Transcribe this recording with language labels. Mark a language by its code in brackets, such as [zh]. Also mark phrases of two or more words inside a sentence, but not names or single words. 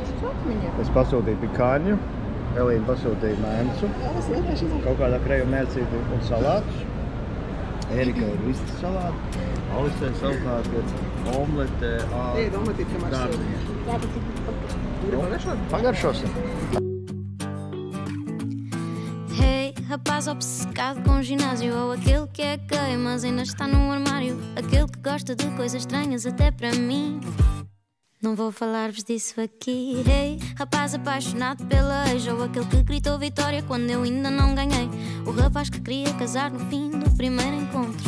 [lv] Es pasūtīju pikāņu. Elīna pasūtīja mēncu. Kaut kādā kreju mērcīti un salātus. Erika ir vistas salāti. Alisē savukārt ir omlete ar dārziņiem. Pagaršosim. [pt] Hey, rapaz obcecado com ginásio, ou aquele que é gay, mas ainda está no armário, aquele que gosta de coisas estranhas até para mim. Não vou falar-vos disso aqui. Hey, rapaz apaixonado pela ex, ou aquele que gritou vitória quando eu ainda não ganhei, o rapaz que queria casar no fim do primeiro encontro.